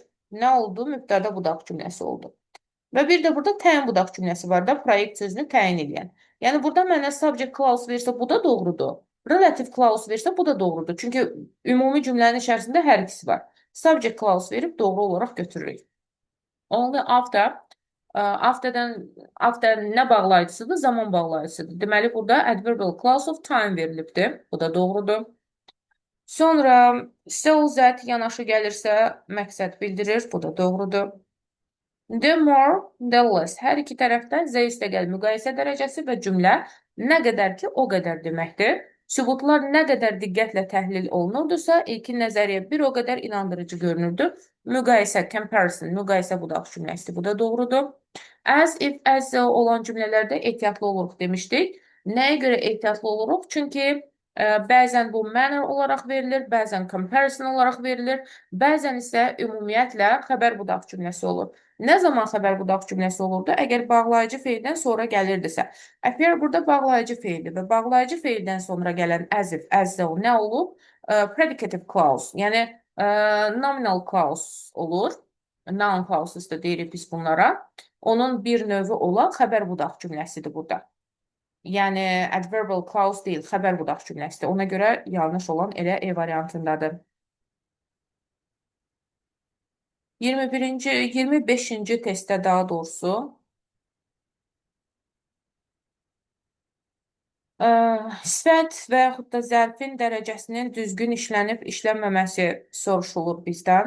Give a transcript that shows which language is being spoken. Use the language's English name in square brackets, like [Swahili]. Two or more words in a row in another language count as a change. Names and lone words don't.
[Azerbaijani] Nə oldu? Mübtəda budaq cümləsi oldu. Və bir də burada təyin budaq cümləsi var da, proyekt sözünü təyin edən. Yəni, burada mənə [English] subject clause [Azerbaijani] versə, bu da doğrudur. [English] Relative clause [Azerbaijani] versə, bu da doğrudur. Çünki ümumi cümlənin içərisində hər ikisi var. [English] Subject clause [Azerbaijani] verib doğru olaraq götürürük. [English] Only after, [Azerbaijani] after nə bağlayıcısıdır? Zaman bağlayıcısıdır. Deməli, burada [English] adverbial clause of time [Azerbaijani] verilibdir. Bu da doğrudur. Sonra [English] so that [Azerbaijani] yanaşı gəlirsə, məqsəd bildirir. Bu da doğrudur. [English] The more, the less. [Azerbaijani] Hər iki tərəfdən Z üstəgəl müqayisə dərəcəsi və cümlə nə qədər ki, o qədər deməkdir. Sübutlar nə qədər diqqətlə təhlil olunurdursa, ilkin nəzəriyyə bir o qədər inandırıcı görünürdü. Müqayisə, comparison, müqayisə budaq cümləsi. Bu da doğrudur. [English] As if, [Azerbaijani] as olan cümlələrdə ehtiyatlı oluruq demişdik. Nəyə görə ehtiyatlı oluruq? Çünki bəzən bu manner olaraq verilir, bəzən comparison olaraq verilir, bəzən isə ümumiyyətlə xəbər budaq cümləsi olur. Nə zaman xəbər budaq cümləsi olurdu? Əgər bağlayıcı feildən sonra gəlirdisə. Appear burada bağlayıcı feildir və bağlayıcı feildən sonra gələn [English] as if, as though [Azerbaijani] nə olub? [English] Predicative clause, yəni nominal clause olur. Noun clauses [Azerbaijani] da deyirik biz bunlara. Onun bir növü olan xəbər budaq cümləsidir burada. Yəni [English] adverbial clause [Azerbaijani] deyil, xəbər budaq cümləsidir. Ona görə yanlış olan elə E variantındadır. 25-ci testdə daha doğrusu sifət və yaxud da zərfin dərəcəsinin düzgün işlənib işlənməməsi soruşulur bizdən.